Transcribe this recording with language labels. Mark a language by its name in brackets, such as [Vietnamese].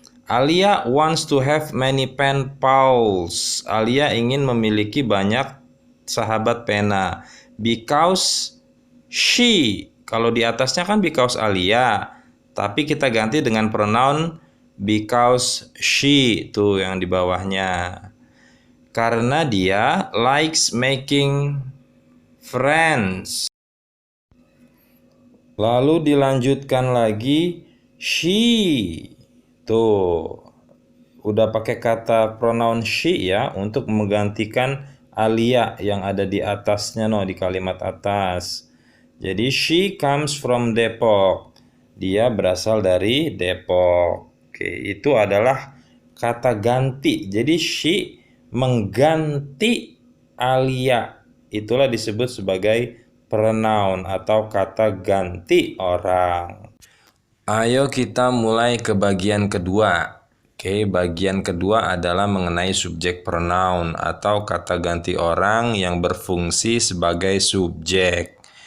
[English] Alia wants to have many pen pals. [Indonesian] Alia ingin memiliki banyak sahabat pena. [English] Because she. [Indonesian] Kalau di atasnya kan because Alia. Tapi kita ganti dengan pronoun [English] because she. [Indonesian] Tuh yang di bawahnya. Karena dia [English] likes making friends. [Indonesian] Lalu dilanjutkan lagi she. Tuh, udah pakai kata pronoun she ya untuk menggantikan Alia yang ada di atasnya di kalimat atas. [English] Jadi she comes from Depok. [Indonesian] Dia berasal dari Depok. Oke, itu adalah kata ganti. Jadi she mengganti Alia. Itulah disebut sebagai pronoun atau kata ganti orang. Ayo kita mulai ke bagian kedua. Oke, bagian kedua adalah mengenai subjek pronoun atau kata ganti orang yang berfungsi sebagai subjek.